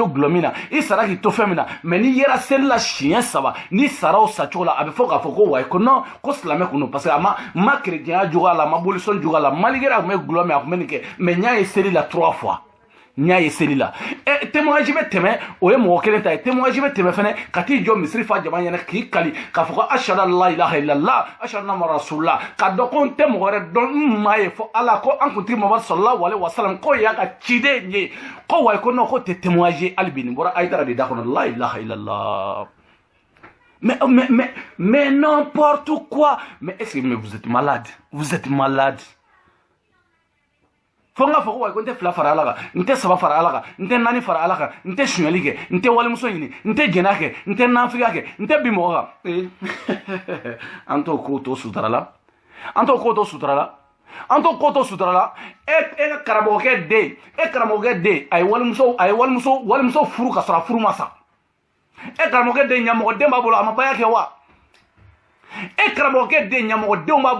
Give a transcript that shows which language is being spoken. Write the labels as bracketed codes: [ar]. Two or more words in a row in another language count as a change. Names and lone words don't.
[bm] gulɔ min na i sara k'i to fɛn min na mais ni yera seli la siɲɛ 3 ni sara o sacogo la a bɛ fɔ k'a fɔ ko wayi ko non ko silamɛ kun don [fr] parce que [bm] a ma kerecɛnya jogo a la a ma bolisɔn jogo a la maligere a tun bɛ gulɔ min a tun bɛ nin kɛ mais n y'a ye seli la 3 fois n y'a ye seli la témoignage bɛ tɛmɛ o ye mɔgɔ kelen ta ye témoignage bɛ tɛmɛ fɛnɛ ka t'i jɔ misiri fa jama ɲɛna k'i kali k'a fɔ ko [ar] أشهد أن لا إله إلا الله أشهد أن محمدا رسول الله [bm] k'a dɔn ko n tɛ mɔgɔ wɛrɛ dɔn n maa ye fɔ Ala ko an kuntigi Muhamadu [ar] صلى الله عليه وسلم [bm] ko y'a ka ciden ye ko wayi ko non ko tɛ témoignage hali bi nin bɔra Ayidara de da kɔnɔ [ar] لا إله إلا الله [fr] mais n'importe quoi mais est-ce que vous êtes malade [bm] fo n k'a fɔ ko wayi ko n tɛ fila fara Ala kan n tɛ saba fara Ala kan n tɛ naani fara Ala kan n tɛ suɲɛli kɛ n tɛ walimuso ɲini n tɛ jɛnɛ kɛ n tɛ nafigiya kɛ n tɛ bin mɔgɔ kan an t'o ko to sutura la an t'o ko to sutura la e ka karamɔgɔkɛ den a ye walimuso furu ka sɔrɔ a furu ma sa e karamɔgɔkɛ den ɲamɔgɔden b'a bolo a ma baya kɛ wa e karamɔgɔkɛ den ɲamɔgɔdenw b'a